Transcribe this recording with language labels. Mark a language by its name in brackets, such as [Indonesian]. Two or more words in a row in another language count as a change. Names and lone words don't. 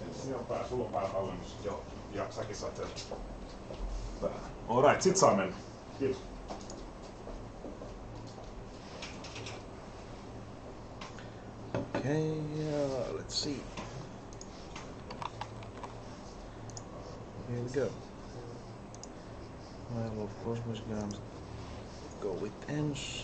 [Finnish] Sulla on päätallennus. Joo. Ja säkin saat sen. Alright, sit saa mennä. Kiitos. [English] Okay, let's see. Here we go. Well, of course we're gonna go with ends.